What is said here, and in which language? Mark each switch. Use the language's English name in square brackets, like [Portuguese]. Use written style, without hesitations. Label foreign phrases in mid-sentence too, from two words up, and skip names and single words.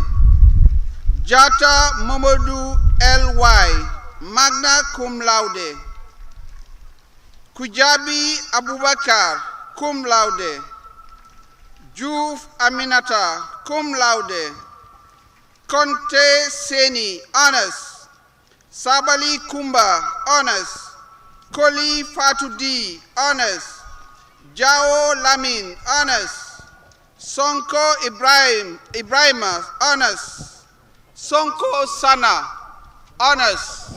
[English] Jata Mamadou L.Y., [Latin] magna cum laude. [English] Kujabi Abubakar, [Latin] cum laude. [English] Juf Aminata, [Latin] cum laude. [English] Conte Seni, honors. Sabali Kumba, honors. Koli Fatudi, honors. Jao Lamin, honors. Sonko Ibrahima, honors. Sonko Sana, honors.